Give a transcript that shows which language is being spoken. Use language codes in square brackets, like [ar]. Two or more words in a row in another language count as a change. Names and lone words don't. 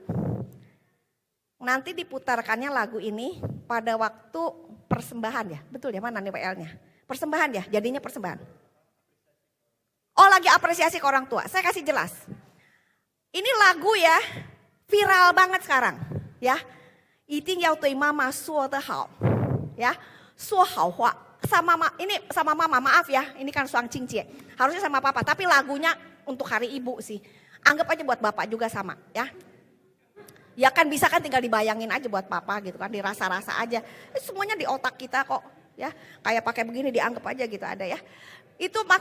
[id] Nanti diputarkannya lagu ini pada waktu persembahan ya. Betul ya, mana nih PL-nya? Persembahan ya, jadinya persembahan. Oh, lagi apresiasi ke orang tua. Saya kasih jelas. Ini lagu ya, viral banget sekarang, ya. [zh] 一定要对妈妈说得好, ya, 说好话. [id] Ini sama mama, maaf ya, ini kan suang cincin. Harusnya sama papa, tapi lagunya untuk hari ibu sih. Anggap aja buat bapak juga sama, ya. Ya kan bisa kan tinggal dibayangin aja buat papa gitu kan, dirasa-rasa aja. Semuanya di otak kita kok, ya. Kayak pakai begini dianggap aja gitu ada ya.